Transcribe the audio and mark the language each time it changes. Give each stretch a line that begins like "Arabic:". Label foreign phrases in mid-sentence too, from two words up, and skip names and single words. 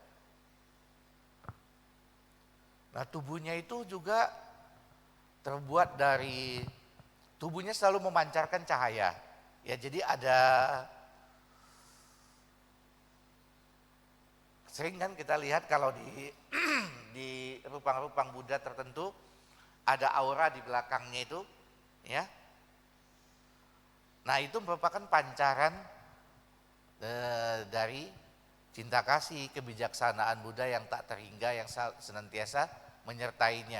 Indonesian: Nah, tubuhnya itu juga terbuat dari, tubuhnya selalu memancarkan cahaya. Ya, jadi ada, sering kan kita lihat kalau di rupang-rupang Buddha tertentu ada aura di belakangnya itu, ya. Nah, itu merupakan pancaran dari cinta kasih, kebijaksanaan Buddha yang tak terhingga, yang senantiasa menyertainya.